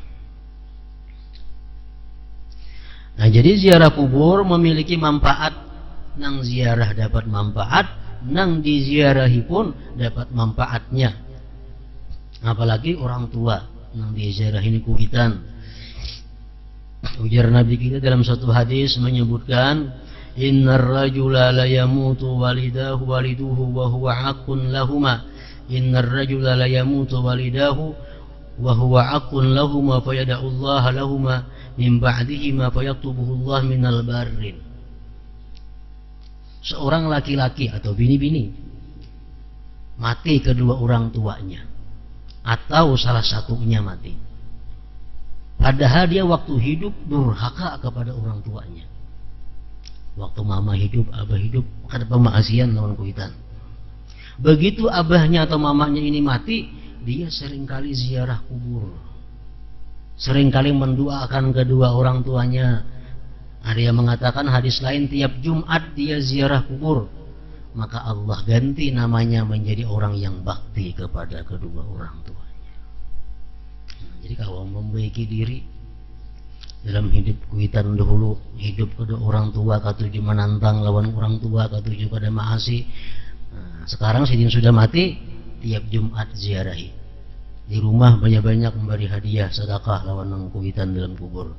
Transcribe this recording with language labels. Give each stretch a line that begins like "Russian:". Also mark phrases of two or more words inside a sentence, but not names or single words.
Banjar: Nah, jadi ziarah kubur memiliki manfaat. Nang ziarah dapat manfaat, nang diziarahi pun dapat manfaatnya. Apalagi orang tua nang diziarah ini kuitan. Ujar Nabi kita dalam satu hadis menyebutkan,
Arabic: إن الرجل لا يموت والده وهو عاق لهما. إن الرجل لا يموت والده وهو عاق لهما فيدع الله لهما من بعده ما فيكتبه الله من البر.
Banjar: Seorang laki-laki atau bini-bini mati kedua orang tuanya, atau salah satunya mati, padahal dia waktu hidup durhaka kepada orang tuanya. Waktu mama hidup, abah hidup, ada pemaksian lawan kuitan. Begitu abahnya atau mamanya ini mati, dia seringkali ziarah kubur, seringkali mendoakan kedua orang tuanya. Ada yang mengatakan hadis lain, tiap Jumat dia ziarah kubur, maka Allah ganti namanya menjadi orang yang bakti kepada kedua orang tuanya. Jadi kalau membaiki diri dalam hidup kuitan dahulu, hidup kedua orang tua katuju menantang lawan orang tua katuju pada maasi. Nah, sekarang sidin sudah mati, tiap Jumat ziarahi. Di rumah banyak-banyak memberi hadiah sedekah lawan nang kuitan dalam kubur.